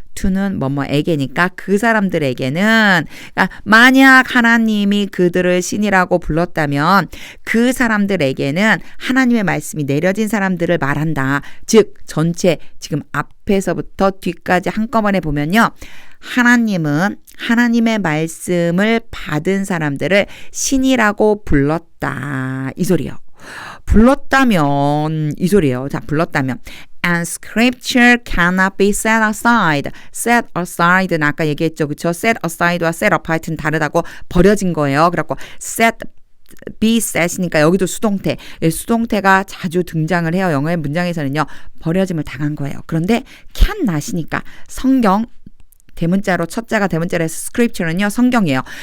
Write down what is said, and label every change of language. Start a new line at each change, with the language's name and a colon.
Korean: to는 뭐뭐에게니까 그 사람들에게는 그러니까 만약 하나님이 그들을 신이라고 불렀다면 그 사람들에게는 하나님의 말씀이 내려진 사람들을 말한다. 즉 전체 지금 앞에서부터 뒤까지 한꺼번에 보면요. 하나님은 하나님의 말씀을 받은 사람들을 신이라고 불렀다. 이 소리예요. 불렀다면 이 소리예요. 자, 불렀다면
English: And scripture cannot be set aside. set aside
Korean: 는 아까 얘기했죠. 그렇죠?
English: set aside
Korean: 와
English: set apart
Korean: 는 다르다고 버려진 거예요. 그래갖고
English: set be set
Korean: 이니까 여기도 수동태. 수동태가 자주 등장을 해요. 영어의 문장에서는요. 버려짐을 당한 거예요. 그런데 cannot이니까 성경 대문자로 첫자가 대문자로 해서 scripture는요. 성경이에요.